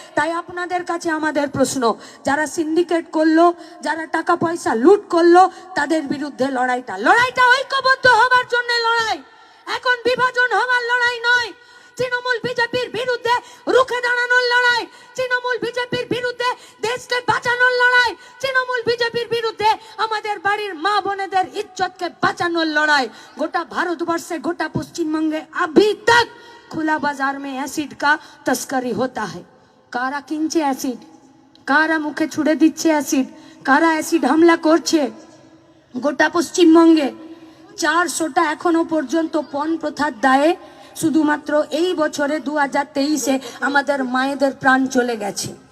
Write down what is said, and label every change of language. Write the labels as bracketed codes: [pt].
[bn] তাই আপনাদের কাছে আমাদের প্রশ্ন, যারা সিন্ডিকেট করলো, যারা টাকা পয়সা লুট করলো, তাদের বিরুদ্ধে লড়াইটা ঐক্যবদ্ধ হবার জন্য লড়াই, এখন বিভাজন হবার লড়াই নয়। তৃণমূল বিজেপির বিরুদ্ধে রুখে দাঁড়ানোর লড়াই, তৃণমূল বিজেপির বিরুদ্ধে দেশকে বাঁচানোর লড়াই, তৃণমূল বিজেপির বিরুদ্ধে আমাদের বাড়ির মা বোনেদের ইজ্জতকে বাঁচানোর লড়াই। গোটা ভারতবর্ষে, গোটা পশ্চিমবঙ্গে [hi] अभी तक खुला बाजार में एसिड का तस्करी होता है। [bn] কারা কিনছে অ্যাসিড, কারা মুখে ছুড়ে দিচ্ছে অ্যাসিড, কারা অ্যাসিড হামলা করছে গোটা পশ্চিমবঙ্গে। 400টা এখনো পর্যন্ত পণ প্রথার দায়ে শুধুমাত্র এই বছরে 2023-এ আমাদের মায়েদের প্রাণ চলে গেছে।